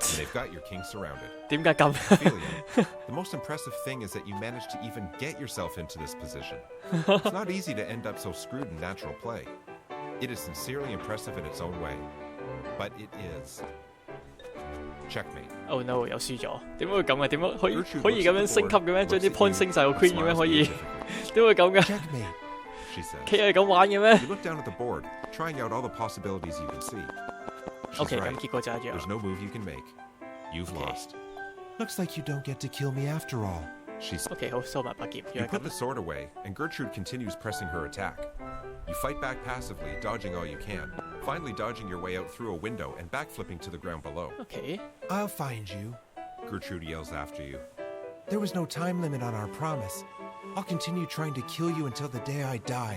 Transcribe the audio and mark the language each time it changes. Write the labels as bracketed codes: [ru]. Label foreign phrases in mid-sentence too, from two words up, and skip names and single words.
[en] And they've got your king surrounded. [yue] 點解咁？ [en] Ophelia, the most impressive thing is that you managed to even get yourself into this position. It's not easy to end up so screwed in natural play. It is sincerely impressive in its own way. But it is. Checkmate. Oh no， [yue] 又輸咗。點解會咁嘅？點解可以咁樣升級嘅咩？將啲 point 升晒個 queen 嘅咩？可以？點會咁嘅？ [en] Checkmate, she says. [yue] 棋係咁玩嘅咩 [en] You look down at the board, trying out all the possibilities you can see. She's ？OK， right. [yue] 咁結果就一樣。 [en] There's no move you can make. You've Okay. lost. Looks like you don't get to kill me after all, she says. [yue] OK， 好，收埋把劍。 [en] You put the sword away, and Gertrude continues pressing her attack. You fight back passively, dodging all you can, finally dodging your way out through a window and backflipping to the ground below. OK， I'll find you, Gertrude yells after you. There was no time limit on our promise. I'll continue trying to kill you until the day I die.